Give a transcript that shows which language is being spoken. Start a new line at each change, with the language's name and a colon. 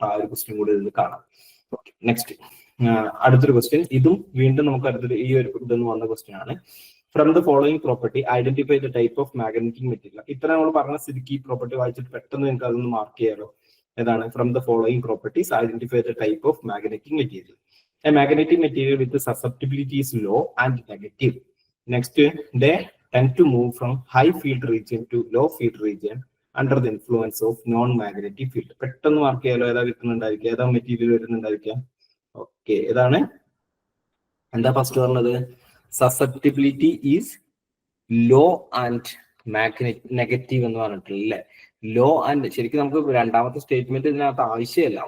Malayalam: ആ ഒരു ക്വസ്റ്റ്യൻ കൂടി ഇതിൽ കാണാം. ഓക്കെ, നെക്സ്റ്റ് അടുത്തൊരു ക്വസ്റ്റ്യൻ. ഇതും വീണ്ടും നമുക്ക് അടുത്തൊരു ഈ ഒരു ഇതെന്ന് വന്ന ക്വസ്റ്റ്യൻ ആണ്.
English: From the following property, identify the type of magnetic material.
Malayalam: ഇത്ര നമ്മൾ പറഞ്ഞ സ്ഥിതിക്ക് ഈ പ്രോപ്പർട്ടി വായിച്ചിട്ട് പെട്ടെന്ന് നിങ്ങൾക്ക് അതൊന്ന് മാർക്ക് ചെയ്യാലോ.
English: ഏതാണ്? From the following properties, identify the type of magnetic material. A magnetic material with the susceptibility is low and negative. Next, they tend to move from high field region to low field region under the influence of non-magnetic field.
Malayalam: പെട്ടെന്ന് mark ചെയ്യാലോ. ഏതാ കിട്ടുന്നുണ്ടായിരിക്കുക, ഏതാ material വരുന്നുണ്ടായിരിക്കുക. Okay, ഏതാണ്? എന്താ first പറഞ്ഞത്?
English: susceptibility is low and negative
Malayalam: എന്ന് പറഞ്ഞിട്ടില്ലേ. Law and ശരിക്കും നമുക്ക് രണ്ടാമത്തെ സ്റ്റേറ്റ്മെന്റ് ഇതിനകത്ത് ആവശ്യമില്ല.